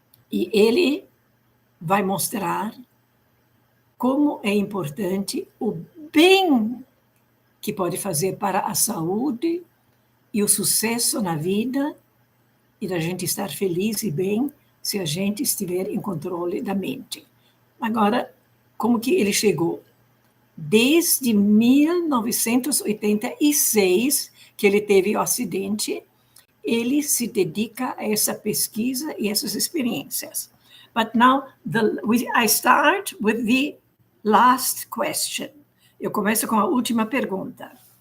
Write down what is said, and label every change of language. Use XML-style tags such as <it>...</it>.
<pt>E ele vai mostrar como é importante o bem que pode fazer para a saúde e o sucesso na vida e da gente estar feliz e bem se a gente estiver em controle da mente. Agora, como que ele chegou? Desde 1986, que ele teve o acidente, ele se dedica a essa pesquisa e essas experiências.</pt> <en>But now, I start with the last question.</en> <pt>Eu começo com a última pergunta.</pt>